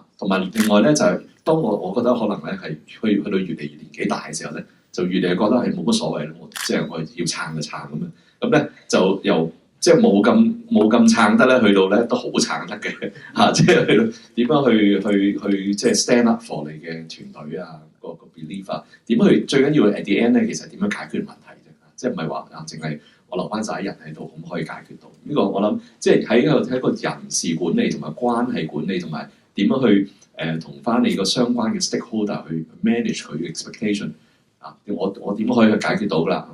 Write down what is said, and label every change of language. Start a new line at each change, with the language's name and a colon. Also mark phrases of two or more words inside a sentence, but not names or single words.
Cantonese: 同埋另外咧就係、當我覺得可能咧係去到越嚟越年紀大嘅時候咧，就越嚟越覺得係冇乜所謂咯。即係我要撐就撐咁樣，咁咧就由即係冇咁撐得咧，去到咧都好撐得嘅嚇。即係去到點樣去即係
English: stand up for
Cantonese: 你嘅團隊啊？個 belief 啊，點去最緊要
English: at the end
Cantonese: 咧，其實點樣解決問題啫？即係唔係話淨係我留翻晒人喺度咁可以解決到？呢個我諗即係喺一個人事管理同埋關係管理同埋點樣去同翻你個相關嘅 stakeholder 去 manage 佢嘅 expectation 啊？我點可以去解決到啦？